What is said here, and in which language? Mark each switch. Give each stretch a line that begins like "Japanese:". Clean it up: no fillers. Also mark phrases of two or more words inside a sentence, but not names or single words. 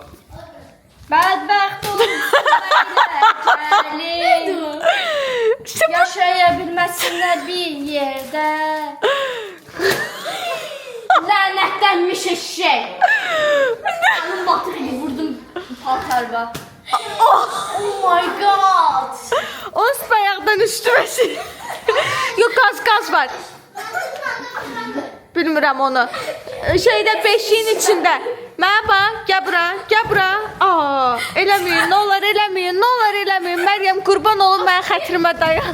Azerbaijani: Bədbəxt olsun. Yaşayabilməsinlər bir yerdə. Lənətlənmiş eşek. Anım batır gibi vurdum paltarba.
English: Oh my god.
Azerbaijani: O bayaqdan üstüməsin. Yox, qaz var. Bilmirəm onu. Şeydə beşiyin içində. Mənə bax, gəl bura. Eləməyin, nə olar eləməyin. Məryəm qurban olun mənim xətrimə dayan.